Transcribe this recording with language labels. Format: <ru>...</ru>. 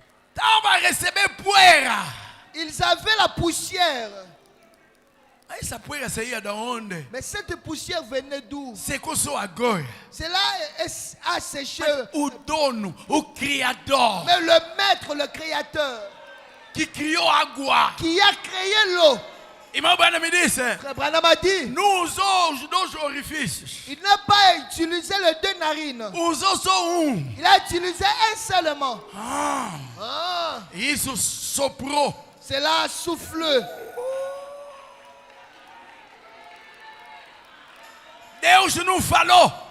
<pt>Estava a receber poeira.</pt> <fr>Ils avaient la poussière.</fr> <pt>Essa poeira saía da onde?</pt> <fr>Mais cette poussière venait d'où?</fr> <pt>Secou só agora.</pt> <fr>Cela a séché.</fr> <pt>O dono, o criador,</pt> <fr>Mais le maître, le créateur,</fr> <pt>que criou água.</pt> <fr>qui a créé l'eau,</fr> <pt>Irmão Branham me disse:</pt> <fr>Frère Branham a dit,</fr> <pt>não usou os dois orifícios.</pt> <fr>il n'a pas utilisé les deux narines.</fr> <pt>Usou só</pt> <fr>Il a utilisé un seulement. Ah, Ah,</fr> <pt>isso soprou.</pt> <fr>cela a soufflé.</fr> <pt>Deus não falou.</pt>